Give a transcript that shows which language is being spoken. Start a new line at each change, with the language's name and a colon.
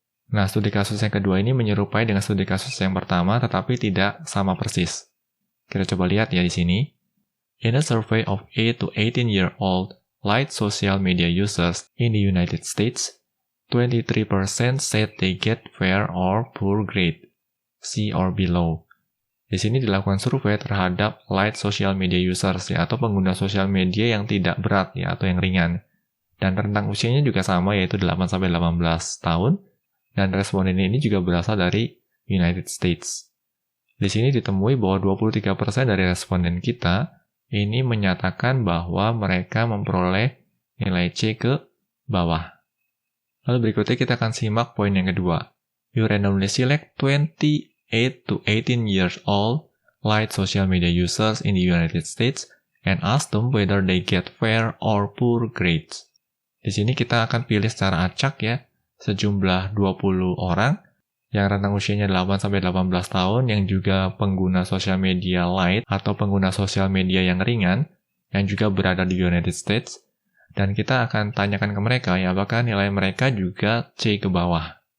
Indonesian: Nah, studi kasus yang kedua ini menyerupai dengan studi kasus yang pertama, tetapi tidak sama persis. Kita coba lihat ya di sini.
English: In a survey of 8 to 18-year-old light social media users in the United States, 23% said they get fair or poor grade, C or below.
Indonesian: Di sini dilakukan survei terhadap
English: light social media users
Indonesian: ya, atau pengguna sosial media yang tidak berat ya, atau yang ringan. Dan rentang usianya juga sama, yaitu 8-18 tahun. Dan responden ini juga berasal dari United States. Di sini ditemui bahwa 23% dari responden kita ini menyatakan bahwa mereka memperoleh nilai C ke bawah. Lalu berikutnya kita akan simak poin yang kedua.
English: You randomly select 28 to 18 years old light social media users in the United States and ask them whether they get fair or poor grades.
Indonesian: Di sini kita akan pilih secara acak ya, sejumlah 20 orang yang rentang usianya 8-18 tahun yang juga pengguna sosial media light atau pengguna sosial media yang ringan yang juga berada di United States, dan kita akan tanyakan ke mereka ya apakah nilai mereka juga C ke bawah.